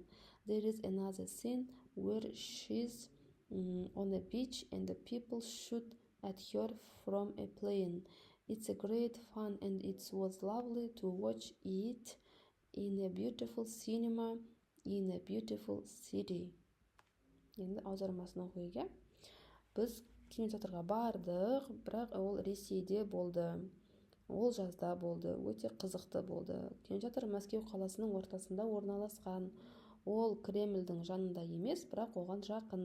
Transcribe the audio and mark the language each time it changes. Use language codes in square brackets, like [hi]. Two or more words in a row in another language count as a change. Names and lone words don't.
[en] There is another scene where she's on a beach and the people shoot at her from a plane. It's a great fun and it was lovely to watch it in a beautiful cinema in a beautiful city. [kk] Енді аудармасын оқиға. Біз кинотеатрға бардық, бірақ ол Ресейде болды. Ол жазда болды, өте қызықты болды. Кинотеатр Мәскеу қаласының ортасында орналасқан. Ол Кремльдің жанында емес, бірақ оған жақын.